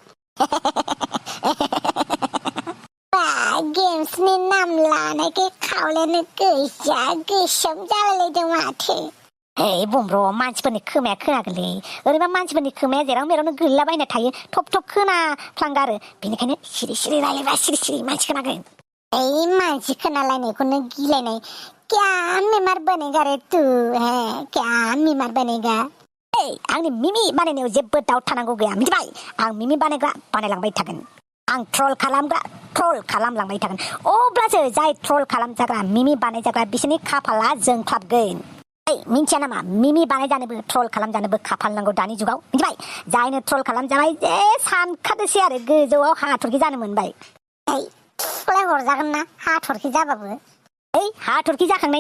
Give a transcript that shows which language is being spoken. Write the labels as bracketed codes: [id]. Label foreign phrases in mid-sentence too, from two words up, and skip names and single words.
[brx] गेम्सनि नाम लानायखाय खावलायानो गैया गोसोम जालायलायदों माथो बमब्र मानसिफोरनि खोमाया खोनागोनलै ओरैबा मानसिफोरनि खोमाया जेराव मेरावनो गोलैलाबायना थायो थब थब खोनाफ्लांगारो बेनिखायनो सिरि सिरि रायलायबा सिरि सिरि मानसि खोनागोन मानसि खोनालायनायखौनो गिलायनाय [hi] क्या मेमार बनेगा रे तू क्या मेमार बनेगा [brx] आंनि मिमि बानायनायाव जेबो दाउट थानांगौ गैया मिथिबाय आं मिमि बानायग्रा बानायलांबाय थागोन आं ट्रल खालामग्रा ट्रल खालामलांबाय थागोन अब्लासो जाय ट्रल खालामजाग्रा मिमि बानायजाग्रा बिसोरनि खाफाला जोंख्लाबगोन मिन्थिया नामा मिमि बानायजानोबो ट्रल खालामजानोबो खाफाल नांगौ दानि जुगाव मिथिबाय जायनो ट्रल खालामजाबाय जे सानखादोसै आरो गोजौआव हाथरखि जानो मोनबाय थुख्लाय हरजागोन ना हाथरखि जाबाबो हाथरखि जाखांनायनि